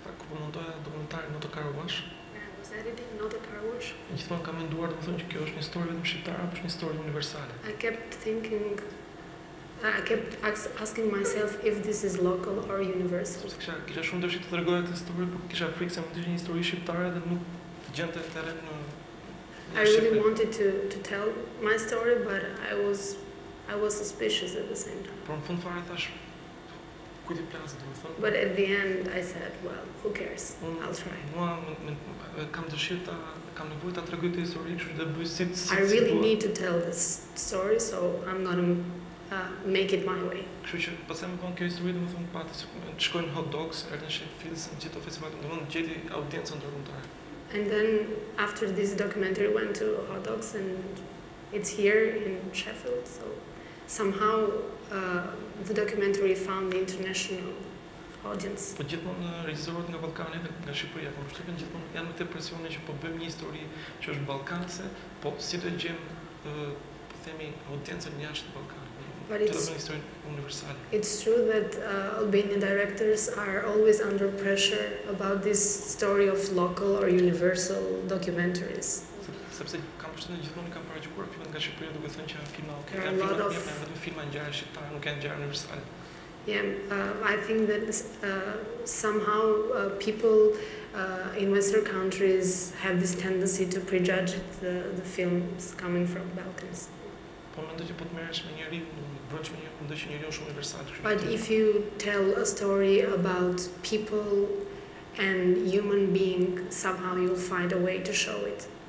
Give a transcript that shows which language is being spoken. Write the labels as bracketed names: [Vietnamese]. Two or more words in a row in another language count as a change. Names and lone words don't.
[Albanian] kur montoja dokumentarin Not a Car Wash. [English] I was editing Not a Car Wash. [Albanian] Gjithmonë kam menduar domethënë që kjo është një histori vetëm shqiptare apo është një histori universale. [English] I kept asking myself if this is local or universal. [Albanian] Kisha shumë dëshirë të tregoja këtë histori, por kisha frikë se mund të ishte një histori shqiptare dhe nuk gjente terren në [English] I really wanted to tell my story, but I was suspicious at the same time. [Albanian] Por në fund fare thash ku ti plasë domethënë. [English] But at the end I said, well, who cares? I'll try. [Albanian] Kam dëshirë kam nevojë ta tregoj këtë histori, kështu që bëj si [English] I really need to tell this story, so I'm gonna make it my way. [Albanian] Kështu që pastaj më vonë kjo histori domethënë pati të shkojnë hot dogs, erdhën Sheffield, gjithë të festivalet, domethënë gjeti audiencën ndërkombëtare. [English] And then after this documentary went to hot dogs and it's here in Sheffield, so somehow the documentary found the international audience. [Albanian] Po gjithmonë regjisorët nga Ballkani dhe nga Shqipëria, po përshtypën gjithmonë janë me të presione që po bëjmë një histori që është ballkanse, po si do gjejmë po themi audiencën jashtë Ballkanit. [English] But it's true that Albanian directors are always under pressure about this story of local or universal documentaries. [Albanian] Sepse kam përshtypjen gjithmonë kam paraqyruar filmat nga Shqipëria duke thënë që janë filma okay, janë vetëm filma ngjarje shqiptare, nuk janë ngjarje universale. [English] Yeah, I think that somehow people in Western countries have this tendency to prejudge the films coming from Balkans. But if you tell a story about people and human being, somehow you'll find a way to show it.